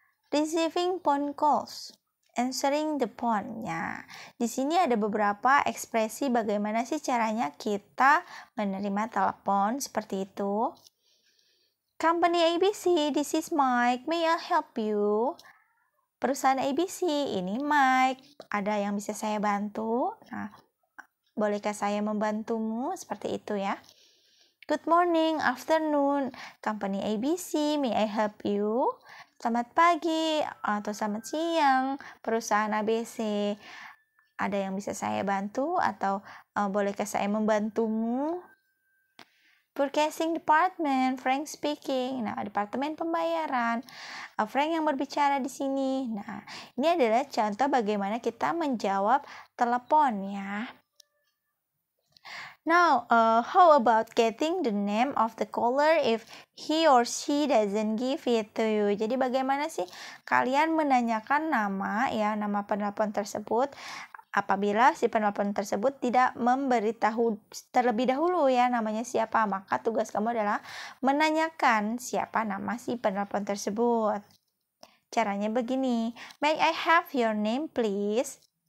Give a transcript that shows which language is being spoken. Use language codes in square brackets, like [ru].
[en] Receiving phone calls, answering the phone. [id] Ya, di sini ada beberapa ekspresi bagaimana sih caranya kita menerima telepon seperti itu. [en] Company ABC, this is Mike. May I help you? [id] Perusahaan ABC, ini Mike. Ada yang bisa saya bantu? Nah, bolehkah saya membantumu? Seperti itu ya. [en] Good morning, afternoon. Company ABC, may I help you? [id] Selamat pagi atau selamat siang, perusahaan ABC. Ada yang bisa saya bantu atau bolehkah saya membantumu? [en] Purchasing department, Frank speaking. [id] Nah, departemen pembayaran, Frank yang berbicara di sini. Nah, ini adalah contoh bagaimana kita menjawab telepon ya. [en] Now, how about getting the name of the caller if he or she doesn't give it to you? [id] Jadi bagaimana sih kalian menanyakan nama ya, nama penelpon tersebut apabila si penelpon tersebut tidak memberitahu terlebih dahulu ya namanya siapa, maka tugas kamu adalah menanyakan siapa nama si penelpon tersebut. Caranya begini, [en] may I have your name please?